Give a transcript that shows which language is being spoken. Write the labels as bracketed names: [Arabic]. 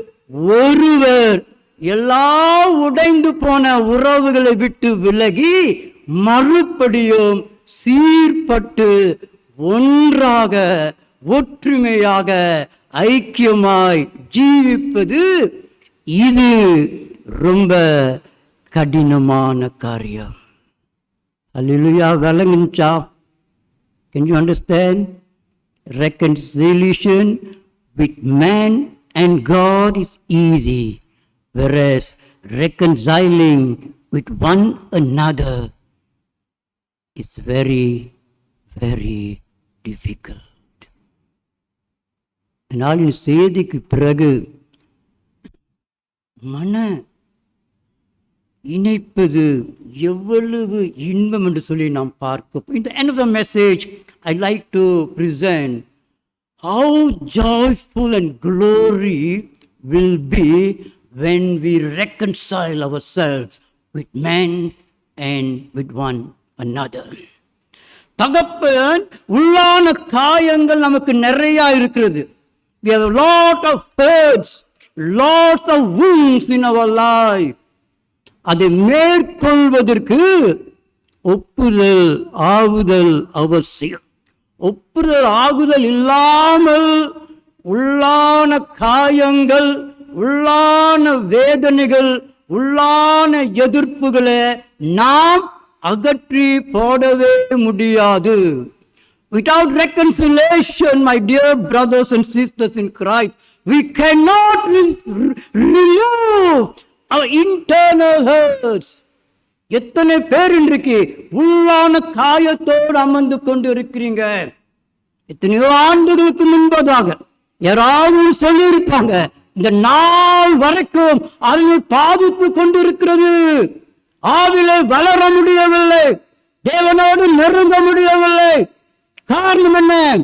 [Tamil] ஒருவர் எல்லா உடைந்து போன உறவுகளை விட்டு விலகி மறுபடியும் சீர்பட்டு ஒன்றாக ஒற்றுமையாக ஐக்கியமாய் ஜீவிப்பது இது ரொம்ப கடினமான காரியம். அல்லேலூயா. விளங்குச்சா? [English] Can you understand? Reconciliation with man and God is easy, whereas reconciling with one another is very, very difficult. [Tamil] நாளின் செய்திக்கு பிறகு மன இணைப்பது எவ்வளவு இன்பம் என்று சொல்லி நாம் பார்க்க. [English] In the end of the message, I like to present how joyful and glory will be when we reconcile ourselves with men and with one another. [Tamil] தகப்பன் உள்ளான காயங்கள் நமக்கு நிறைய இருக்கிறது. [English] We have a lot of hurts, lots of wounds in our life. [Tamil] அதை மேற்கொள்வதற்கு ஒப்புதல் ஆகுதல் அவசியம். ஒப்புதல் ஆகுதல் இல்லாமல் உள்ளான காயங்கள், உள்ளான வேதனைகள், உள்ளான எதிர்ப்புகளை நாம் அகற்றி போடவே முடியாது. [English] Without reconciliation, my dear brothers and sisters in Christ, we cannot remove our internal hurts. [Tamil] எத்தனை பேர் இன்றைக்கு உள்ளான காயத்தோடு அமர்ந்து கொண்டு இருக்கிறீங்க? எத்தனையோ ஆண்டுகளுக்கு முன்பதாக யாராவது சொல்லியிருப்பாங்க, இந்த நாள் வரைக்கும் அதை பாதித்து கொண்டிருக்கிறது. ஆவிலே வளர முடியவில்லை, தேவனோடு நெருங்க முடியவில்லை. காரணம் என்ன?